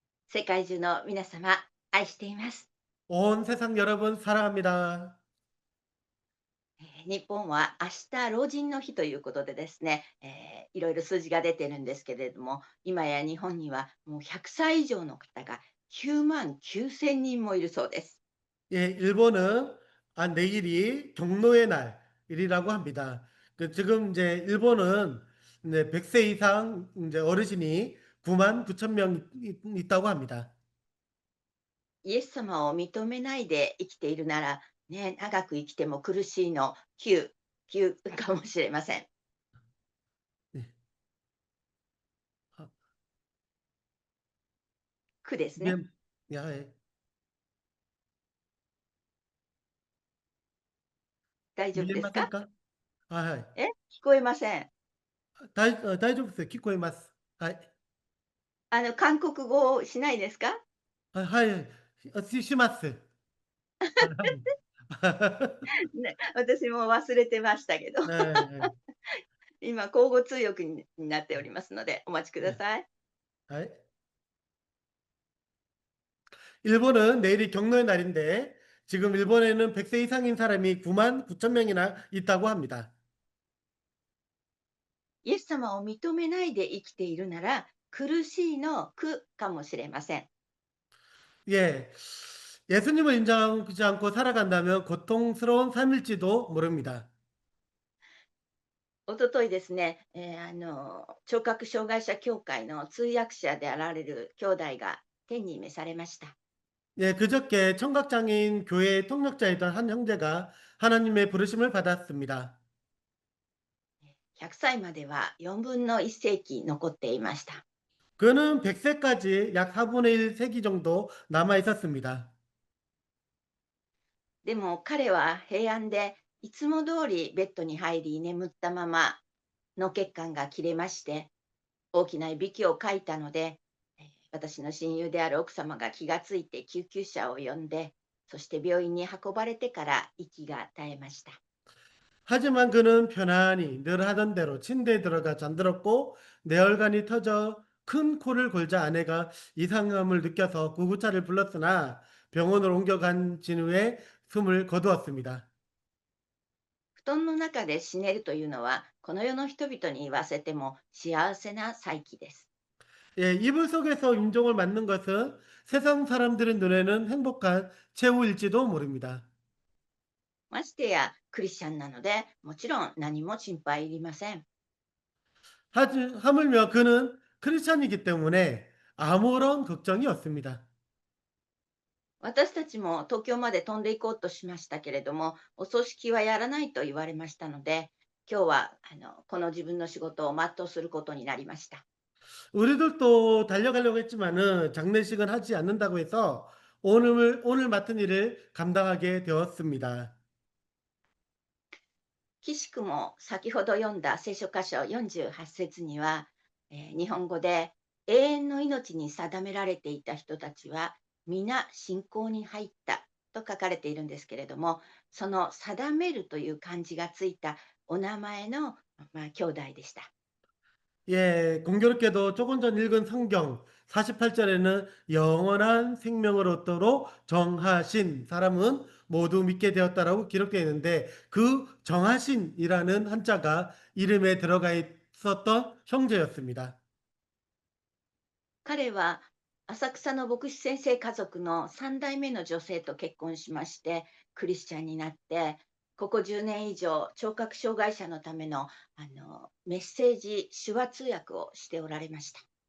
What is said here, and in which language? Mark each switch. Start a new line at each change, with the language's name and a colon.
Japanese: 世界中の皆様、愛しています。
Korean: 온 세상 여러분 사랑합니다.
Japanese: 日本は明日老人の日ということでですね、いろいろ数字が出てるんですけれども、今や日本にはもう100歳以上の方が9万9000人もいるそうです。
Korean: 예, 일본은 내일이 경로의 날이라고 합니다. 지금 이제 일본은 이제 100세 이상 이제 어르신이 9만 9천 명 있다고 합니다.
Japanese: イエス様を認めないで生きているなら、ね、長く生きても苦しいの9かもしれません。句ですね。見えはい。大丈夫見えですか？ませんか？はいはい。え、聞こえません。大丈夫ですよ。聞こえます。はい。韓国語をしないですか？はい。します。はいはい。ね、私も忘れてましたけど、えええ今交互通訳になっておりますので、お待ちくだえ。さい。はい。
Korean: 일본은 내일이 경로의 날인데 지금 일본에는 100세 이상인 사람이 9만 9천 명이나 있다고 합니다.
Japanese: イエス様を認めないで生きているなら、苦しいの苦かもしれません。
Korean: 예. 예수님을 인정하지 않고 살아간다면 고통스러운 삶일지도 모릅니다.
Japanese: おとといですね、聴覚障害者協会の通訳者であられる兄弟が天に召されました。
Korean: 예, 그저께 청각장애인 교회 통역자이던 한 형제가 하나님의 부르심을 받았습니다.
Japanese: 100歳までは4分の1世紀残っていました。
Korean: 그는 100세까지 약 4분의 1 세기 정도 남아 있었습니다.
Japanese: でも彼は平安でいつも通りベッドに入り眠ったまま脳血管が切れまして大きないびきをかいたので、私の親友である奥様が気がついて救急車を呼んで、そして病院に運ばれてから息が絶えました。
Korean: 하지만 그는 편안히 늘 하던 대로 침대에 들어가 잠들었고 뇌혈관이 터져 큰 코를 골자 아내가 이상함을 느껴서 구급차를 불렀으나 병원으로 옮겨간 진후에 숨을 거두었습니다.
Japanese: 布団の中で死ねるというのは、この世の人々に言わせても幸せな再起です。
Korean: 예, 이불 속에서 임종을 맞는 것은 세상 사람들의 눈에는 행복한 최후일지도 모릅니다.
Japanese: ましてやクリスチャンなので、もちろん何も心配いりません。
Korean: 하물며 그는 크리스찬이기 때문에 아무런 걱정이 없습니다.
Japanese: 私たちも東京まで飛んでいこうとしましたけれども、お葬式はやらないと言われましたので、今日はこの自分の仕事を全うすることになりました。
Korean: 우리들도 달려가려고 했지만은 장례식은 하지 않는다고 해서 오늘 맡은 일을 감당하게 되었습니다.
Japanese: 岸くも先ほど読んだ聖書箇所48節には、日本語で永遠の命に定められていた人たちは皆信仰に入ったと書かれているんですけれども、その定めるという漢字がついたお名前の、兄弟でした。
Korean: 예, 공교롭게도 조금 전 읽은 성경 48절에는 영원한 생명을 얻도록 정하신 사람은 모두 믿게 되었다라고 기록되어 있는데 그 정하신이라는 한자가 이름에 들어가 있었던 형제였습니다.
Japanese: 彼は浅草の牧師先生家族の3代目の女性と結婚しまして、クリスチャンになって、ここ10年以上、聴覚障害者のためのメッセージ手話通訳をしておられました。